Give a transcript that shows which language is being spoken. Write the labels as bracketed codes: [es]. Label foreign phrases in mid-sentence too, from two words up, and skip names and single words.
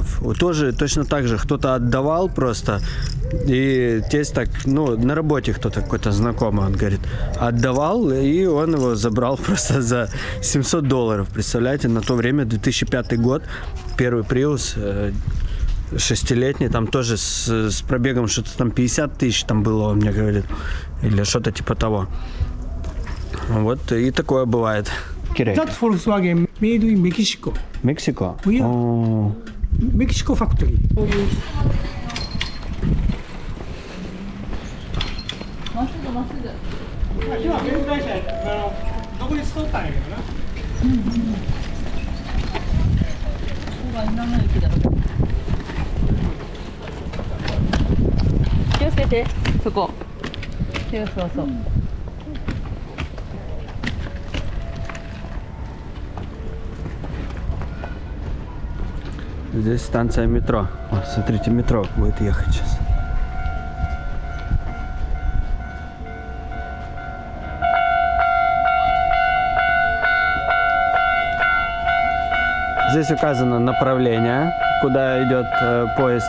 [ru] Тоже точно так же кто-то отдавал просто. И тесть так, на работе кто-то какой-то знакомый, он говорит, отдавал, и он его забрал просто за $700. Представляете, на то время, 2005 год, первый Prius 6-летний, там тоже с пробегом что-то там 50 тысяч там было, он мне говорит, или что-то типа того. Вот и такое бывает. [en] That Volkswagen made in Mexico. [ru] Мексико? [en] Yeah. Mexico factory. [ja] 今弁会社どこにしとったんやけどな。気をつけて、そこ。そうそう。 [ru] Здесь станция метро. О, смотрите, метро будет ехать сейчас. Здесь указано направление, куда идет поезд.